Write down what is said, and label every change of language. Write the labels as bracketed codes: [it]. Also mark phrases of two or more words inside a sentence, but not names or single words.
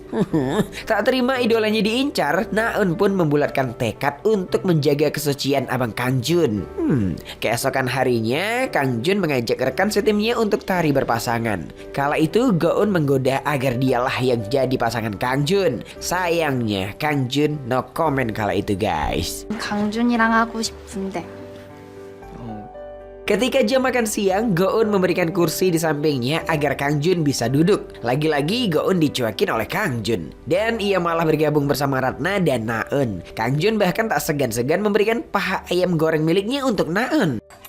[id] Tak terima idolanya diincar, Naeun pun membulatkan tekad untuk menjaga kesucian abang Kang Jun. Keesokan harinya, Kang Jun mengajak rekan setimnya untuk tari berpasangan. Kala itu Go-eun menggoda agar dialah yang jadi pasangan Kang Jun. Sayangnya Kang Jun [en] no comment [id] kala itu guys. [ko] 강준이랑 하고 싶은데. [id] Ketika jam makan siang, Go-eun memberikan kursi di sampingnya agar Kang Jun bisa duduk. Lagi-lagi Go-eun dicuekin oleh Kang Jun. Dan ia malah bergabung bersama Ratna dan Naeun. Kang Jun bahkan tak segan-segan memberikan paha ayam goreng miliknya untuk Naeun.